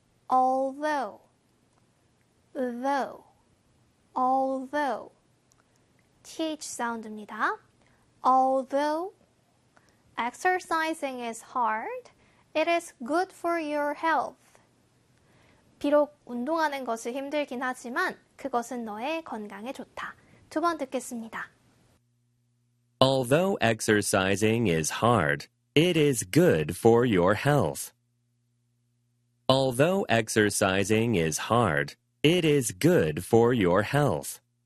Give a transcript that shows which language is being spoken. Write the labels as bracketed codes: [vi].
[en] Although, though, although, th 사운드입니다. Although exercising is hard, it is good for your health. [ko] 비록 운동하는 것이 힘들긴 하지만 그것은 너의 건강에 좋다. 두 번 듣겠습니다. [en] Although exercising is hard, it is good for your health. Although exercising is hard, it is good for your health.